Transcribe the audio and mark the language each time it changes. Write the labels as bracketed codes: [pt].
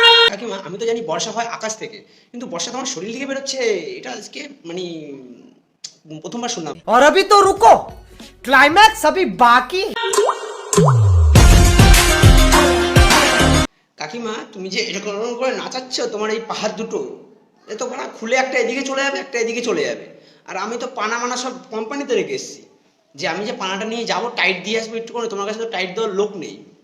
[bn] কাকিমা, আমি তো জানি বর্ষা হয় আকাশ থেকে, কিন্তু বর্ষা তোমার শরীর থেকে বেরোচ্ছে, এটা আজকে মানে প্রথমবার শুনলাম। [hi] और अभी तो रुको, क्लाइमैक्स अभी बाकी। [bn] কাকিমা, তুমি যে এরকম করে নাচাচ্ছ, তোমার এই পাহাড় দুটো এ তো পানা খুলে একটা এদিকে চলে যাবে, একটা এদিকে চলে যাবে। আর আমি তো পানা মানা সব কোম্পানিতে রেখে এসেছি, যে আমি যে পানাটা নিয়ে যাবো টাইট দিয়ে আসবো একটু করে, তোমার কাছে তো টাইট দেওয়ার লোক নেই।